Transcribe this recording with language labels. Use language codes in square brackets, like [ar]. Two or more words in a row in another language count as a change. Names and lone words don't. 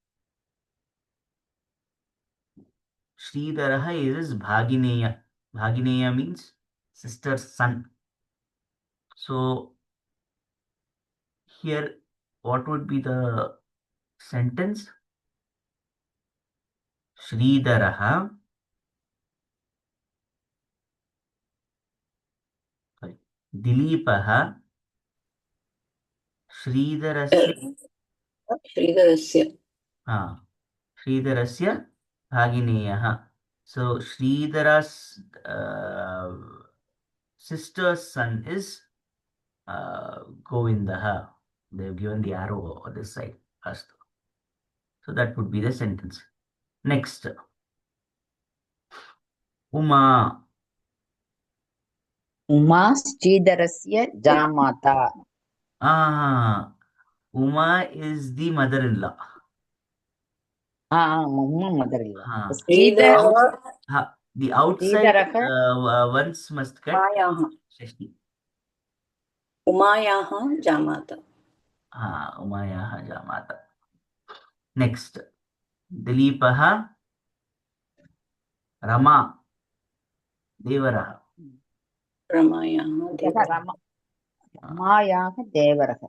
[en] Sridharaha is Bhagineya. Bhagineya means sister's son. So here, what would be the sentence? [sa] Sridharaha. Dilipaha Sridharasya. Sridharasya. Sridharasya Bhagineyaha. [en] So Sridhara's sister's son is Govindaha. They have given the arrow on this side. Astu. So that would be the sentence. Next, Uma. [sa] Uma Sridharasya Jamata. [en] Uma is the mother-in-law. Uma mother-in-law. The outside ones must get Shashti. [sa] Umayaha Jamata. Umayaha Jamata. [en] Next, Dilipaha Rama Devaraha. [sa] Ramayaha Devaraha. Ramayaha Devaraha.